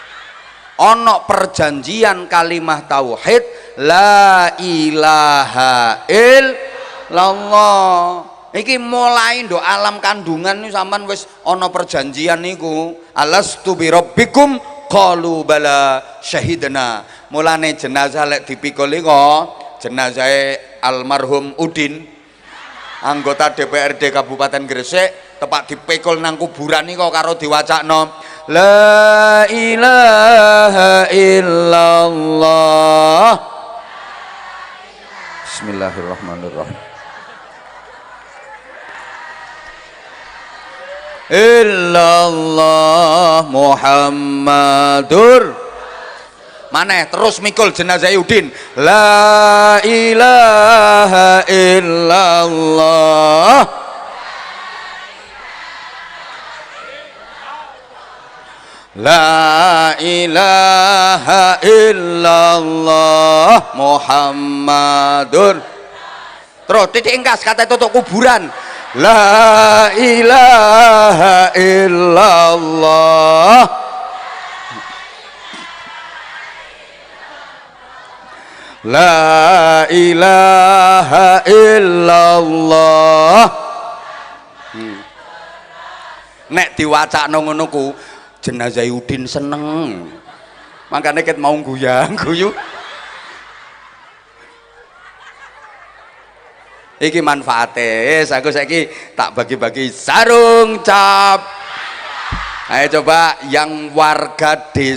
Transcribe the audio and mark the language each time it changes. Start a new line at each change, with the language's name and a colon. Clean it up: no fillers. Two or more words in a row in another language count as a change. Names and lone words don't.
Javanese: Ana perjanjian kalimah tauhid
Arabic: لا إله إلا الله.
Javanese: Iki mulai nduk alam kandungan niku sampean wis ana perjanjian niku.
Arabic: ألست بربكم قالوا بلى شهدنا.
Javanese: Mulane jenazah lek dipikul iku jenazahe almarhum Udin anggota DPRD Kabupaten Gresik tepak dipikul nang kuburan niku karo diwacakno
Arabic: لا إله إلا الله. بسم الله الرحمن الرحيم. إلا الله محمد.
Javanese: Maneh terus mikul jenazah Udin.
Arabic: لا إله إلا الله. لا إله إلا الله محمد.
Javanese: Terus titik engkas kata tutup kuburan.
Arabic: لا إله إلا الله. لا إله إلا الله.
Javanese: Nek diwacakno ngono ku jenazah Udin seneng. Makanya ket mau guyang-guyu. Iki manfaate, aku saiki tak bagi-bagi sarung cap.
Indonesian: Ayo coba yang warga desa